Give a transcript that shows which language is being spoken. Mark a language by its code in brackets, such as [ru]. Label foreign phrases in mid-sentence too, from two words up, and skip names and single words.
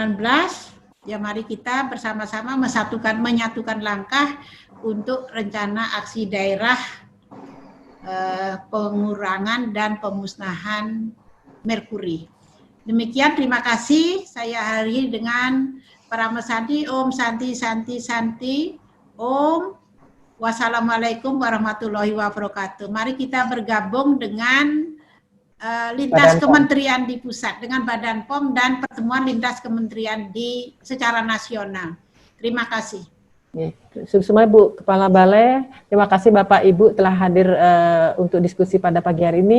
[id] Ya mari kita bersama-sama menyatukan langkah untuk rencana aksi daerah pengurangan dan pemusnahan merkuri. Demikian, terima kasih. Saya hari dengan para mesanti. [sa] ॐ शान्ति शान्ति शान्ति। ॐ. [ar] والسلام عليكم ورحمة الله وبركاته. [id] Mari kita bergabung dengan lintas kementerian di pusat, dengan Badan POM dan pertemuan lintas kementerian secara nasional. Terima kasih. Semua Bu Kepala Balai, terima kasih Bapak Ibu telah hadir untuk diskusi pada pagi hari ini.